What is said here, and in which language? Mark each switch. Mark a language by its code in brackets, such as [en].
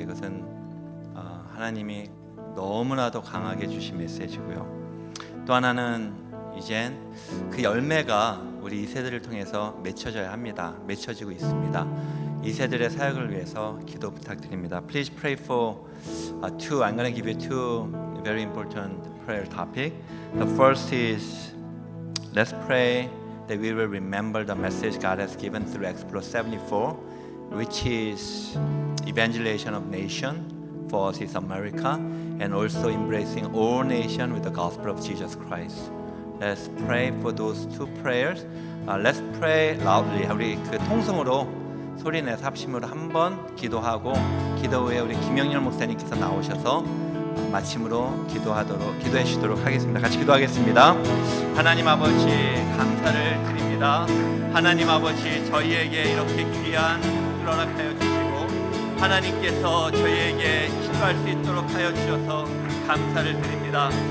[ko] 이것은 하나님이 너무나도 강하게 주신 메시지고요. 또 하나는 이젠 그 열매가 우리 2세들을 통해서 맺혀져야 합니다. 맺혀지고 있습니다. 2세들의 사역을 위해서 기도 부탁드립니다. [en] Please pray for 2. I'm going to give you 2 very important prayer topic. The first is let's pray that we will remember the message God has given through Explore 74, which is evangelization of nation. For us is America, and also embracing all nations with the gospel of Jesus Christ. Let's pray for those 2 prayers. Let's pray loudly. [ko] 우리 통성으로 소리내서 합심으로 한번 기도하고 기도 후에 우리 김영렬 목사님께서 나오셔서 마침으로 기도해 주시도록 하겠습니다. 같이 기도하겠습니다. 하나님 아버지 감사를 드립니다. 하나님 아버지 저희에게 이렇게 귀한 을 허락하여 주시고 하나님께서 저희에게 기도할 수 있도록 하여 주셔서 감사를 드립니다.